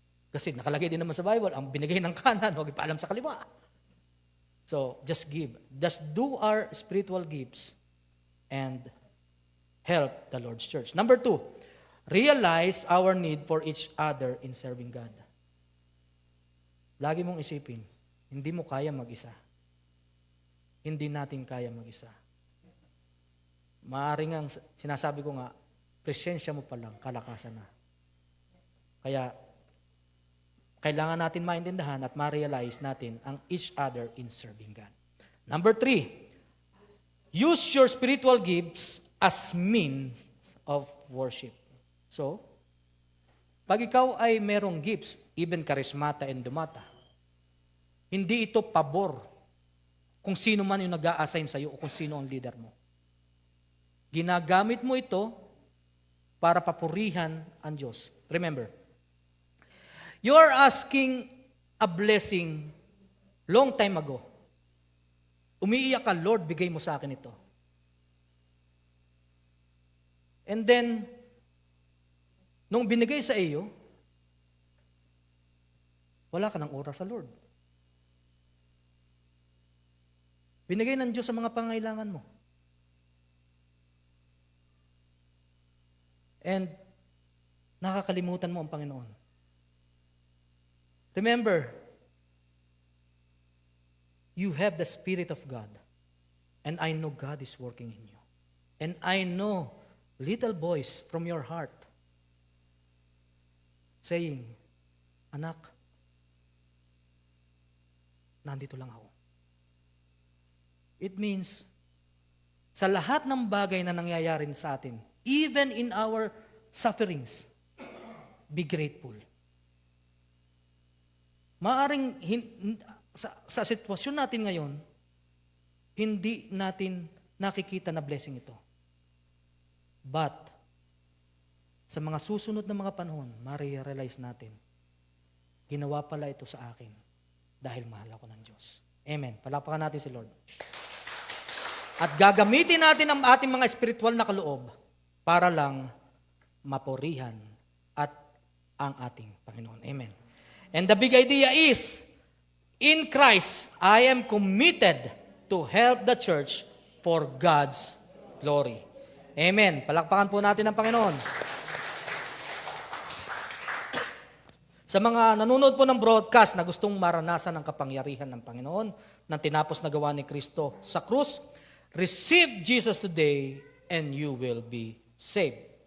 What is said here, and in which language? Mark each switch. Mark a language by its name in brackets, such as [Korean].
[Filipino] Kasi nakalagay din naman sa Bible, ang binigay ng kanan, huwag ipaalam sa kaliwa. [English] So, just give. Just do our spiritual gifts and help the Lord's church. Number 2, realize our need for each other in serving God. [Filipino] Lagi mong isipin, hindi mo kaya mag-isa. Hindi natin kaya mag-isa. Maaring ang sinasabi ko nga, presensya mo pa lang, kalakasan na. Kaya, kailangan natin maintindihan at ma-realize natin ang [English] each other in serving God. Number 3, use your spiritual gifts as means of worship. [Filipino] So, pag ikaw ay merong gifts, even charismata and dumata, hindi ito pabor kung sino man yung nag-a-assign sa'yo o kung sino ang leader mo. Ginagamit mo ito para papurihan ang Diyos. [English] Remember, you are asking a blessing long time ago. [Filipino] Umiiyak ka, Lord, bigay mo sa akin ito. And then, nung binigay sa iyo, wala ka ng oras sa Lord. Binigay ng Diyos sa mga pangailangan mo. And nakakalimutan mo ang Panginoon. [English] Remember, you have the Spirit of God. And I know God is working in you. And I know little voice from your heart saying, [Filipino] anak, nandito lang ako. [English] It means, [Filipino] sa lahat ng bagay na nangyayari sa atin, [English] even in our sufferings, be grateful. [Filipino] Maaring sa sitwasyon natin ngayon, hindi natin nakikita na blessing ito. But, sa mga susunod na mga panahon, ma-realize natin, ginawa pala ito sa akin dahil mahal ako ng Diyos. Amen. Palakpakan natin si Lord. At gagamitin natin ang ating mga spiritual na kaloob para lang mapurihan at ang ating Panginoon. Amen. [English] And the big idea is, in Christ, I am committed to help the church for God's glory. Amen. [Filipino] Palakpakan po natin ang Panginoon. Sa mga nanonood po ng broadcast na gustong maranasan ang kapangyarihan ng Panginoon, ng tinapos na gawa ni Kristo sa krus, [English] receive Jesus today and you will be saved.